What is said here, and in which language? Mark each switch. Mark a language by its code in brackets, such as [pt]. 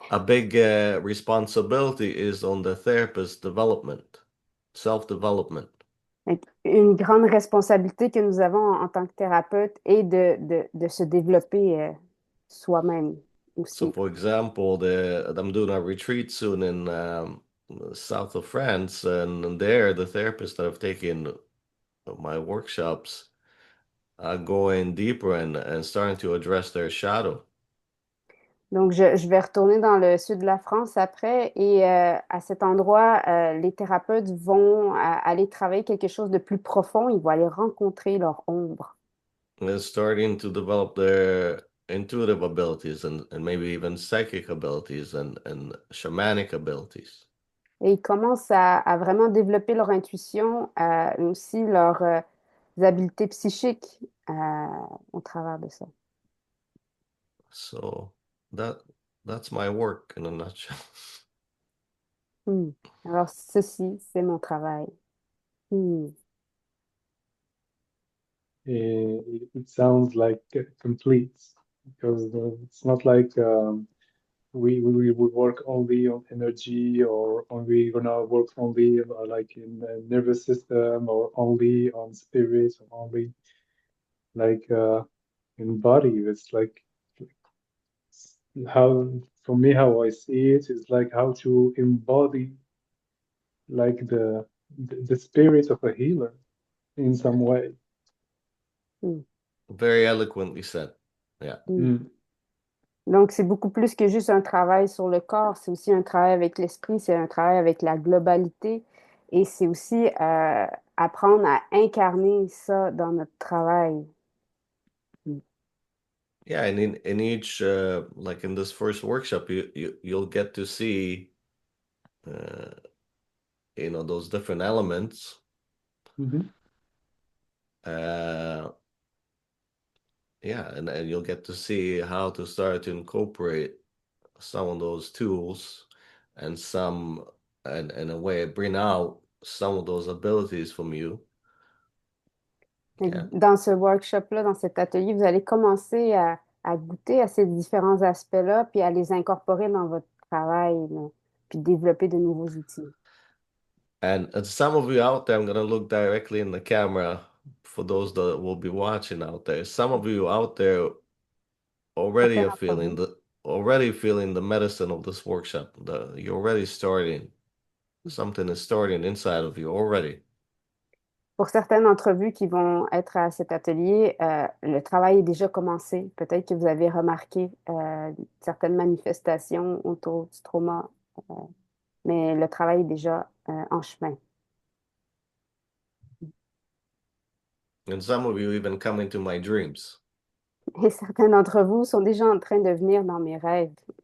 [en] A big responsibility is on the therapist development, self-development. [fr] Donc, une grande responsabilité que nous avons en tant que thérapeute est de se développer soi-même [en] So, [fr] aussi. [en] for example, I'm doing a retreat soon in south of France, and there the therapists that have taken my workshops are going deeper and starting to address their shadow. [fr] Donc, je vais retourner dans le sud de la France après et à cet endroit, les thérapeutes vont aller travailler quelque chose de plus profond. Ils vont aller rencontrer leur ombre. [en] And starting to develop their intuitive abilities and maybe even psychic abilities and shamanic abilities. [fr] Et ils commencent à vraiment développer leur intuition, aussi leurs habiletés psychiques au travers de ça. [en] So that's my work in a nutshell. Hmm. [fr] Alors, ceci, c'est mon travail. Hmm. [en] It sounds like complete. because it's not like we work only on energy or only gonna work only like in the nervous system or only on spirit or only like in body. It's like how for me how I see it is like how to embody like the spirit of a healer in some way. Mm. Very eloquently said. Yeah. Mm. Mm. [fr] Donc, c'est beaucoup plus que juste un travail sur le corps, c'est aussi un travail avec l'esprit, c'est un travail avec la globalité et c'est aussi apprendre à incarner ça dans notre travail. Mm. [en] Yeah, and in each like in this first workshop, you'll get to see those different elements. Mhm. Yeah, and you'll get to see how to start to incorporate some of those tools and some and in a way bring out some of those abilities from you. [fr] Donc, [en] Yeah. [fr] dans ce workshop-là, dans cet atelier, vous allez commencer à goûter à ces différents aspects-là, puis à les incorporer dans votre travail, là, puis développer de nouveaux outils. [en] And some of you out there, I'm gonna look directly in the camera for those that will be watching out there. Some of you out there already [fr] Certains [en] are [fr] d'entre [en] feeling [fr] vous. [en] the medicine of this workshop. You're already starting. Something is starting inside of you already. [fr] Pour certaines entrevues qui vont être à cet atelier, le travail est déjà commencé. Peut-être que vous avez remarqué certaines manifestations autour du trauma, euh, mais le travail est déjà en chemin. [en] And some of you even come into my dreams. [fr] Et certains d'entre vous sont déjà en train de venir dans mes rêves.